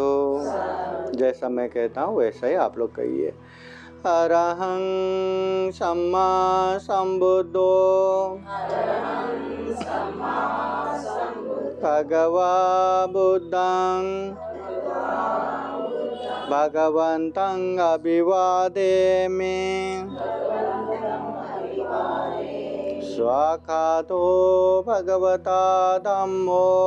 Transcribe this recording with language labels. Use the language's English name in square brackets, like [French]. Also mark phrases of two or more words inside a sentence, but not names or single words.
[Hindi] जैसा मैं कहता हूँ वैसा ही आप लोग कहिए। [Pali] अरहं सम्मा संबुद्धो भगवा बुद्धं भगवन्तं अभिवादेमि स्वाखातो भगवता धम्मो